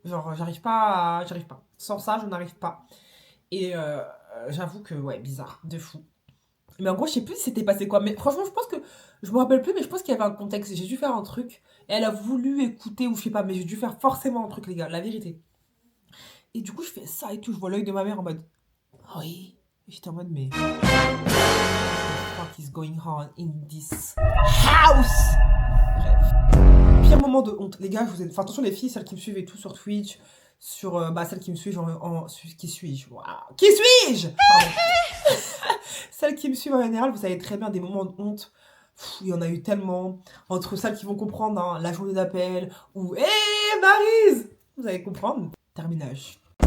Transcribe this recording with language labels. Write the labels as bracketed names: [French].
[French] Genre, j'arrive pas. Sans ça, je n'arrive pas. Et j'avoue que, ouais, bizarre, de fou. Mais en gros, je sais plus si c'était passé quoi. Mais franchement, je pense que. Je me rappelle plus, mais je pense qu'il y avait un contexte. J'ai dû faire un truc. Et elle a voulu écouter, ou je sais pas, mais j'ai dû faire forcément un truc, les gars, la vérité. Et du coup, je fais ça et tout. Je vois l'œil de ma mère en mode. Ah oui. Et j'étais en mode, mais. [English] What is going on in this house? [French] Bref. Pire moment de honte. Les gars, je vous ai. Enfin, attention, les filles, celles qui me suivent et tout sur Twitch. Sur. Bah, celles qui me suivent qui suis-je? Waouh. Qui suis-je? Pardon. Celles qui me suivent en général, vous savez très bien des moments de honte. Il y en a eu tellement. Entre celles qui vont comprendre, hein, la journée d'appel, ou hé Maryse! Vous allez comprendre. Terminage.